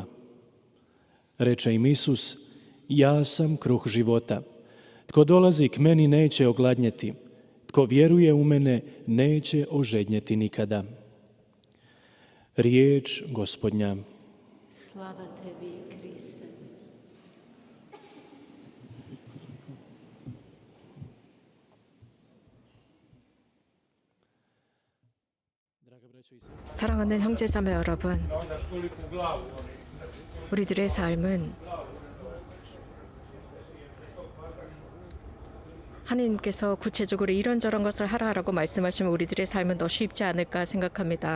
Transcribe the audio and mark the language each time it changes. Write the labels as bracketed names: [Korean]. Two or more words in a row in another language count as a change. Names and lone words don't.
[Croatian] Reče im Isus: ja sam kruh života. Tko dolazi k meni neće ogladnjeti, tko vjeruje u mene neće ožednjeti nikada. Riječ Gospodnja. Slava tebi, Kriste. [Korean] 사랑하는 형제자매 여러분, 우리들의 삶은 하나님께서 구체적으로 이런저런 것을 하라라고 말씀하시면 우리들의 삶은 더 쉽지 않을까 생각합니다.